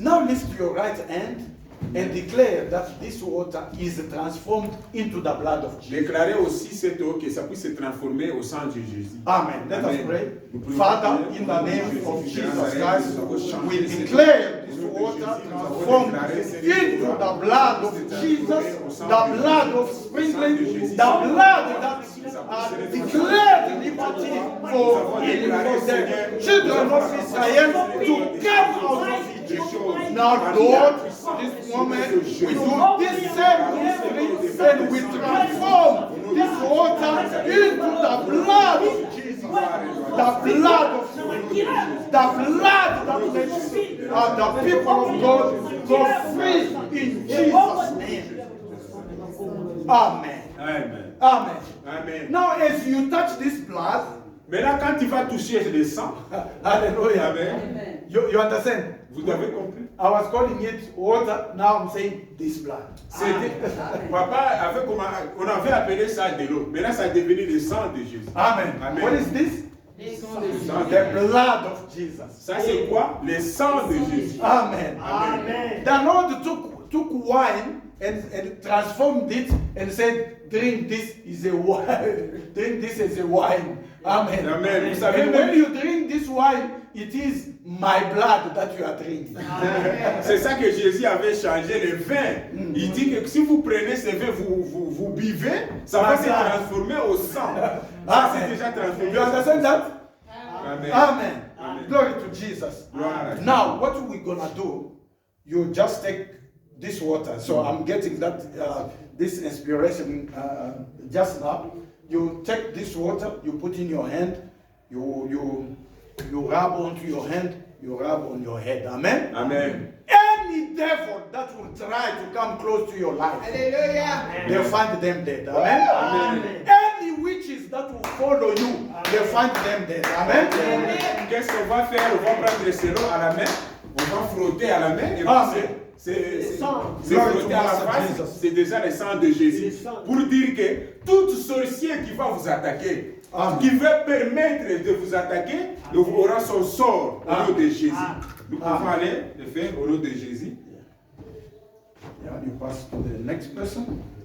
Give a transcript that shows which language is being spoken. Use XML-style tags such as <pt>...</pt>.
<en>Now lift your right hand and declare that this water is transformed into the blood of Jesus.</en> <fr>Déclarer aussi cette eau que ça puisse se transformer au sang de Jésus.</fr> <en>Amen. Let us Amen. pray.</en> <fr>Nous prions.</fr> <en>Father, in the name of Jesus Christ, we declare this water transformed into the blood of Jesus, the blood of sprinkling, the blood that declared liberty for the children of Israel to come out of Egypt. Now, Lord, this moment we do this same mystery and we transform this water into the blood of Jesus, the blood of the blood that makes the people of God go free in Jesus' name. Amen. Amen. Amen. Amen. Now, as you touch this blood,</en> <fr>Maintenant, quand tu vas toucher le sang,</fr> <en>hallelujah. Amen. You understand?</en> <fr>Vous avez compris?</fr> <en>I was calling it water, now I'm saying this blood.</en> <fr>C'était, papa avait on avait appelé ça de l'eau. Maintenant, ça est devenu le sang de Jésus.</fr> <en>Amen. Amen. What is this? The blood of Jesus.</en> <fr>Ça, c'est quoi? Le sang de Jésus.</fr> <en>Amen. Amen. The Lord took wine and transformed it and said, drink this is a wine. Drink this as a wine. Amen.</en> <fr>Amen. Vous savez,</fr> <en>And when you drink this wine, it is my blood that you are drinking.</en> <fr>c'est ça que Jésus avait changé le vin. Il dit que si vous prenez ce vin, vous buvez, ça va se transformer au sang. Ça, c'est déjà transformé.</fr> <en>You understand that? Amen. Amen. Amen. Glory to Jesus.</en> <fr>Gloire.</fr> <en>Now, what we're gonna do, you just take this water. So I'm getting that this inspiration just now. You take this water, you put in your hand, you rub onto your hand, you rub on your head. Amen. Amen. Any devil that will try to come close to your life, they'll find them dead. Amen. Amen. Any witches that will follow you, they'll find them dead. Amen.</en> <fr>Qu'est-ce qu'on va faire? On va prendre le selo à la main, on va frotter à la main et</fr> <en>Amen.</en> <fr>c'est</fr> <en>Glory</en> <fr>frotter</fr> <en>to</en> <fr>à la</fr> <en>Master</en> <fr>face,</fr> <en>Jesus.</en> <fr>c'est déjà le sang de Jésus. Pour dire que tout sorcier qui va vous attaquer,</fr> <en>Amen.</en> <fr>qui veut permettre de vous attaquer, aura son sort au nom de Jésus. Nous pouvons aller le faire au nom de Jésus.</fr> <en>Yeah, you pass to the next person.</en>